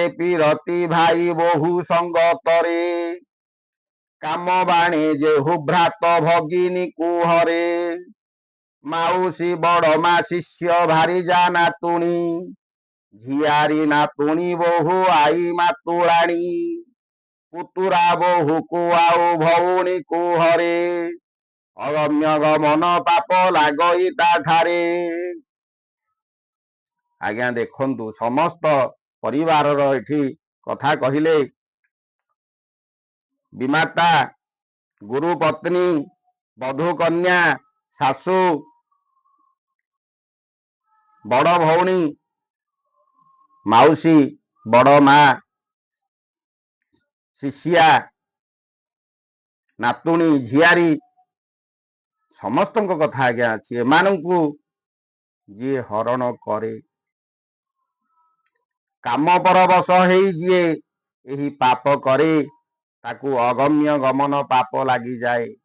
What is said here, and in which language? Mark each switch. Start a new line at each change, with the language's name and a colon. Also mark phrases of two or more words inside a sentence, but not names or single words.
Odia: ପିରତି ଭାଇ ବହୁ ସଙ୍ଗତରେ କାମ ବାଣୀ ଯେହୁ ଭ୍ରାତ ଭଗିନୀ କୁ ହରେ ମାଉସୀ ବଡ଼ ମା ଶିଷ୍ୟ ଭାରି ଯା ନାତୁଣୀ ଝିଆରୀ ନାତୁଣୀ ବହୁ ଆଈ ମାତୁରାଣୀ ପୁତୁରା ବହୁ କୁ ଆଉ ଭଉଣୀ କୁ ହରେ ଅଗମ୍ୟ ଗମନ ପାପ ଲାଗଇ ତା ଠାରେ। ଆଜ୍ଞା ଦେଖନ୍ତୁ ସମସ୍ତ ପରିବାର ଏଠି କଥା କହିଲେ ବିମାତା ଗୁରୁ ପତ୍ନୀ ବଧୂ କନ୍ୟା ଶାଶୁ ବଡ଼ ଭଉଣୀ ମାଉସୀ ବଡ଼ ମା ଶିଷ୍ୟା ନାତୁଣୀ ଝିଆରୀ ସମସ୍ତ କଥା ଆଜ୍ଞା ଅଛି ଏମାନଙ୍କୁ ଯେ ହରଣ କରେ କାମ ପରବଶ ହୋଇ ଯେ ଏହି ପାପ କରେ ତାକୁ ଅଗମ୍ୟ ଗମନ ପାପ ଲାଗି ଯାଏ।